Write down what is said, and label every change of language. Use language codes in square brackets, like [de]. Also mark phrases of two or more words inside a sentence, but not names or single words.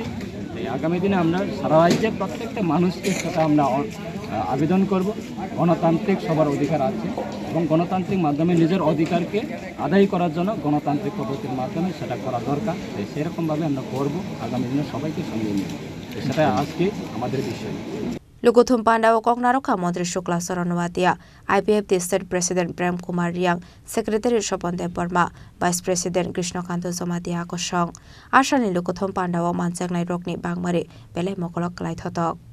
[bn] এই আগামী দিনে আমরা সারা রাজ্যের প্রত্যেকটা মানুষকে সেটা আমরা আবেদন করব। গণতান্ত্রিক সবার অধিকার আছে এবং গণতান্ত্রিক মাধ্যমে নিজের অধিকারকে আদায় করার জন্য গণতান্ত্রিক পদ্ধতির মাধ্যমে সেটা করা দরকার। সেরকমভাবে আমরা করব, আগামী দিনে সবাইকে সঙ্গে নিয়ে সেটা আজকে আমাদের বিষয়। [trp] Lukuthum Pandawa Koknaroka Mantri Shukla Saranwatia, IPFT [en] State President [trp] Prem Kumar Riang, Secretary Swapon Deborma, [en] Vice President [trp] Krishnakanto Somatia Koshong, Ashani Lukuthum Pandawa Mansagnai Rokni Bangmari, Bele Mokolok Laithotok.